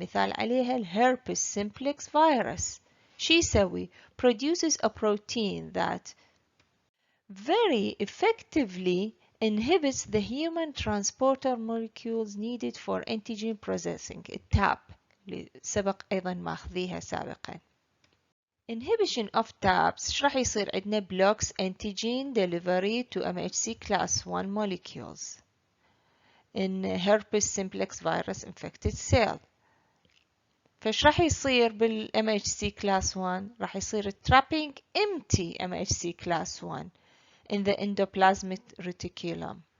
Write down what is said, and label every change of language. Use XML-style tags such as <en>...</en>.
<ar>مثال عليها الherpes simplex virus. شو يسوي?</ar> <en>Produces a protein that very effectively inhibits the human transporter molecules needed for antigen processing.</en> <ar>TAP اللي سبق أيضا ماخذيها سابقا.</ar> <en>Inhibition of TAPs</en> <ar>ايش راح يصير عندنا</ar> <en>blocks antigen delivery to MHC class 1 molecules in herpes simplex virus infected cell.</en> <ar>فايش راح يصير بال</ar> <en>MHC class 1 راح يصير trapping empty MHC class 1 in the endoplasmic reticulum.</en>